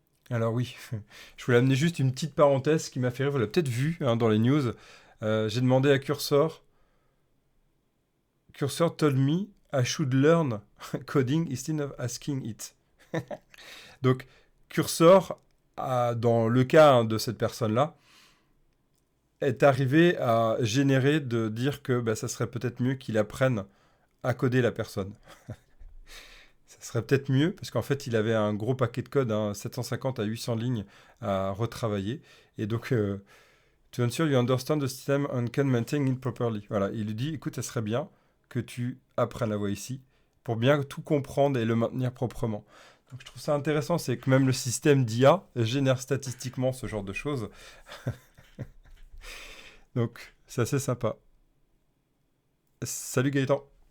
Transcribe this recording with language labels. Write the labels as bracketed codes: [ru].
[fr] Alors oui, je voulais amener juste une petite parenthèse qui m'a fait rire. Vous l'avez peut-être vu hein, dans les news. J'ai demandé à Cursor. [en] Cursor told me I should learn coding instead of asking it. [fr] Donc, Cursor, dans le cas hein, de cette personne-là, est arrivé à générer de dire que bah, ça serait peut-être mieux qu'il apprenne à coder la personne. Ça serait peut-être mieux, parce qu'en fait, il avait un gros paquet de code, hein, 750 à 800 lignes à retravailler. Et donc, [en] to ensure you understand the system and can maintain it properly. [fr] Voilà, il lui dit, écoute, ça serait bien que tu apprennes la voix ici, pour bien tout comprendre et le maintenir proprement. Donc, je trouve ça intéressant, c'est que même le système d'IA génère statistiquement ce genre de choses. Donc, c'est assez sympa. Salut Gaëtan.